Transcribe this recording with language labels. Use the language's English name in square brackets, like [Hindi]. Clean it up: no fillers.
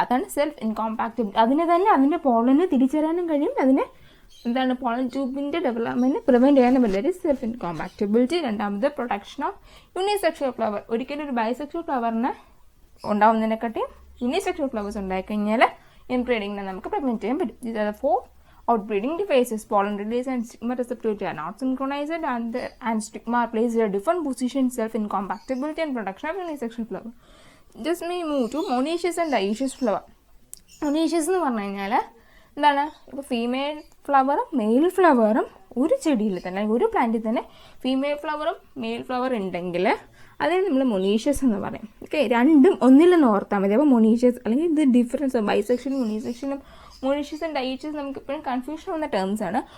[Malayalam] അതാണ് self incompatible. അതിന് തന്നെ അതിൻ്റെ പോളന് തിരിച്ചറിയാനും കഴിയും, അതിനെ എന്താണ് പോളൻ ട്യൂബിൻ്റെ ഡെവലപ്മെൻറ്റ് പ്രിവെൻറ്റ് ചെയ്യാനും പറ്റില്ല. സെൽഫ് ഇൻകോമ്പാക്റ്റബിലിറ്റി. രണ്ടാമത് പ്രൊട്ടക്ഷൻ ഓഫ് യൂണിസെക്ഷൽ ഫ്ലവർ. ഒരിക്കലും ഒരു ബൈസെക്ഷൽ ഫ്ലവറിന് ഉണ്ടാവുന്നതിനെക്കാട്ടിയും യൂണിസെക്ഷൽ ഫ്ലവേഴ്സ് ഉണ്ടായിക്കഴിഞ്ഞാൽ ഇൻബ്രീഡിങ്ങിനെ നമുക്ക് പ്രിവെൻറ്റ് ചെയ്യാൻ പറ്റും. [English] These are the 4 outbreeding devices. Pollen release and stigma receptivity are not synchronized, and stigma plays a different position, self-incompatibility and production of unisexual flower. Just me move to monoecious and dioecious flower. [Malayalam] Monoecious എന്ന് പറഞ്ഞു കഴിഞ്ഞാൽ എന്താണ്, ഇപ്പോൾ female ഫ്ലവറും mail ഫ്ലവറും ഒരു ചെടിയിൽ തന്നെ ഒരു പ്ലാന്റിൽ തന്നെ ഫീമെയിൽ ഫ്ലവറും മെയിൽ ഫ്ലവർ ഉണ്ടെങ്കിൽ അതിന് നമ്മൾ മൊണീഷ്യസ് എന്ന് പറയും. ഓക്കെ, രണ്ടും ഒന്നിലെന്ന് ഓർത്താൽ മതി. അപ്പോൾ മൊണീഷ്യസ് അല്ലെങ്കിൽ ഇത് ഡിഫറൻസ് ബൈസെക്ഷനും യൂണിസെക്ഷനും മൊണീഷ്യസ് ആൻഡ് ഡയോഷ്യസ് നമുക്ക് ഇപ്പോഴും കൺഫ്യൂഷൻ വന്ന ടേംസ് ആണ്.